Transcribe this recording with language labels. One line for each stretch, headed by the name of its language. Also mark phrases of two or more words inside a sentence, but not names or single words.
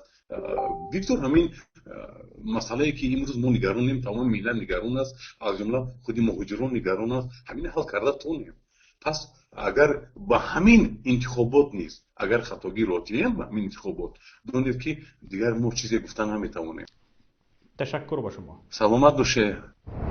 Tajik: виктор ҳамин масъалае ки имрӯз мо нигаронем, тамоми миллат нигарон аст, аз ҷумла худи муҳоҷирон нигарон аст, ҳамин ҳал карда тонем. пас агар ба ҳамин интихобот низ агар хатогир отием ба ҳамин интихобот, донед ки дигар мо чизе гуфта наметавонем.
Persian: تشکر با شما.
Tajik: саломат боше.